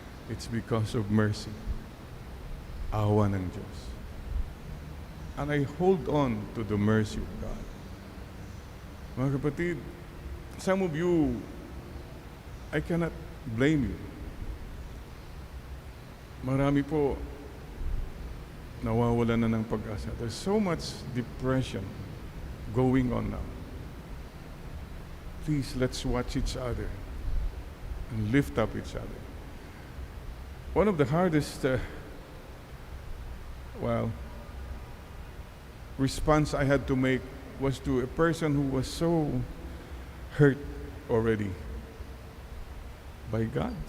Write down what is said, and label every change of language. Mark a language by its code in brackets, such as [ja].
[en] It's because of mercy. [tl] Awa ng Diyos. [en] And I hold on to the mercy of God. [tl] Mga kapatid, [en] some of you, I cannot blame you. [tl] Marami po nawawalan na ng pag-asa. [en] There's so much depression going on now. Please, let's watch each other and lift up each other. One of the hardest response I had to make was to a person who was so hurt already by God.